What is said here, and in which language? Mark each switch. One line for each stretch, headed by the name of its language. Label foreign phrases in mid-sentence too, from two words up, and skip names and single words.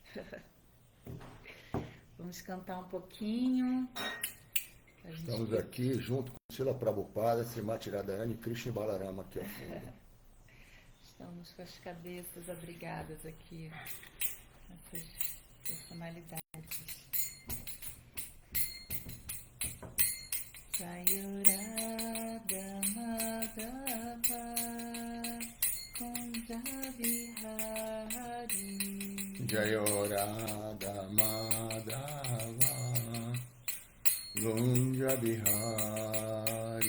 Portuguese: Vamos cantar um pouquinho. Estamos aqui junto com Srila Prabhupada, Srimati Radharani, Krishna e Balarama aqui ao fundo. Estamos com as cabeças abrigadas aqui, essas personalidades.
Sanskrit: सयुराध माधव कुञ्ज विहारी जयोराध माधव गुञ्ज बिहारी